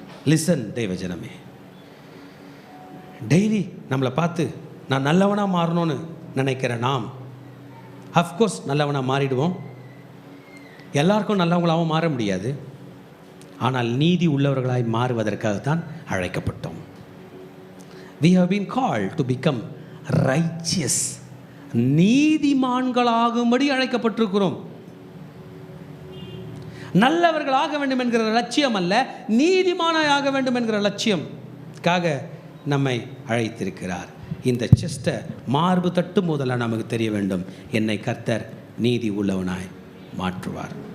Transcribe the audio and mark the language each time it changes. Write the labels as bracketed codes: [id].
[ta] Listen தேவஜனமே, daily நம்மளை பார்த்து நான் நல்லவனாக மாறணும்னு நினைக்கிற நாம் அஃப்கோர்ஸ் நல்லவனாக மாறிடுவோம். எல்லாருக்கும் நல்லவங்களாகவும் மாற முடியாது. ஆனால் நீதி உள்ளவர்களாய் மாறுவதற்காகத்தான் அழைக்கப்பட்டோம். [en] We have been called to become righteous. [ta] நீதிமான்களாகும்படி அழைக்கப்பட்டிருக்கிறோம். நல்லவர்களாக வேண்டும் என்கிற லட்சியம் அல்ல, நீதிமானாய் ஆக வேண்டும் என்கிற லட்சியம்காக நம்மை அழைத்திருக்கிறார். இந்த செஸ்ட்டை மார்பு தட்டு முதல்ல நமக்கு தெரிய வேண்டும், என்னை கர்த்தர் நீதி உள்ளவனாய் மாற்றுவார்.